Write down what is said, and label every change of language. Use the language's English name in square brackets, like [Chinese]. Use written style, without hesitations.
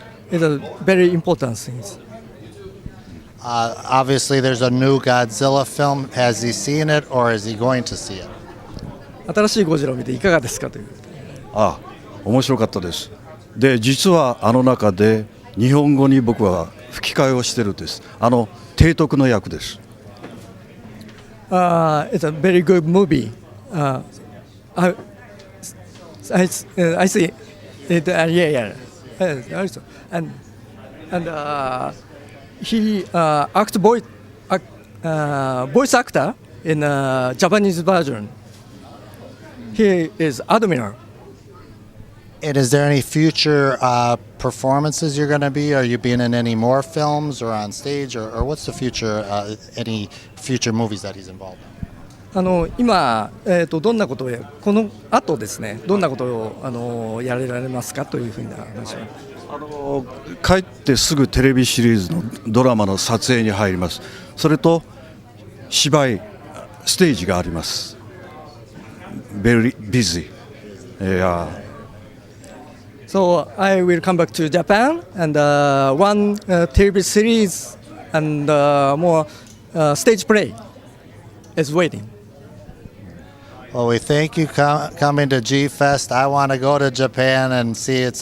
[English] It's a very important thing. Obviously, there's a new Godzilla film. Has he seen it, or is he going to see it? [Japanese] 新しいゴジラを見ていかがですかという。面白かったです。で、実は中で日本語に僕は吹き替えをしてるんです。提督の役です。 [English] It's a very good movie. I see it. Yeah. Also, and he voice actor in Japanese version. He is Admiral. And is there any future performances you're going to be? Are you being in any more films or on stage, or what's the future? Any future movies that he's involved in? [Japanese] 今どんなことをこの後ですね、どんなことをやられますかというふうな話を。帰ってすぐテレビシリーズのドラマの撮影に入ります。それと芝居ステージがあります。 [English] Very busy. So I will come back to Japan and one TV series and more stage play is waiting. Well, we thank you coming to GFest. I want to go to Japan and see it.